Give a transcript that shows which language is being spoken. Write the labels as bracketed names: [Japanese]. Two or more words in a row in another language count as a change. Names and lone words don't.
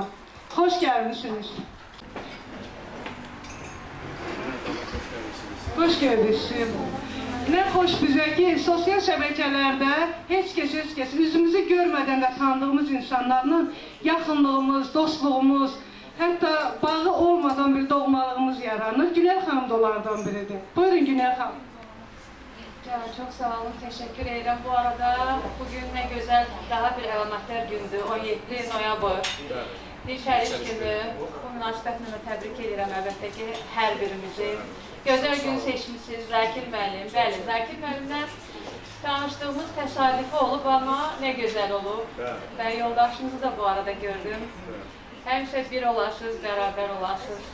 [Azerbaijani] Xoş gəlmişsiniz. Xoş gördük. Nə xoş bizə ki, sosial şəbəkələrdə heç kəs üzümüzü görmədən də tanıdığımız insanlarla yaxınlığımız, dostluğumuz, hətta bağı olmadan bir doğmalığımız yaranır. Günel xanım da onlardan biridir. Buyurun Günel xanım. [Turkish] Çok sağ olun, teşekkür ederim. Bu arada bugün ne güzel, [Azerbaijani] daha bir əlamətlər gündür, 17 noyabr. Bir şərif günü, bu münasibətlə təbrik edirəm əlbəttə ki, hər birimizi. Gözəl gün seçmişsiniz Zakir müəllim. Bəli, Zakir müəllimlə tanışdığımız təsadüfi olub, amma nə gözəl olub. Ben yoldaşınızı da bu arada gördüm. Həmişə bir olasınız, bərabər olasınız.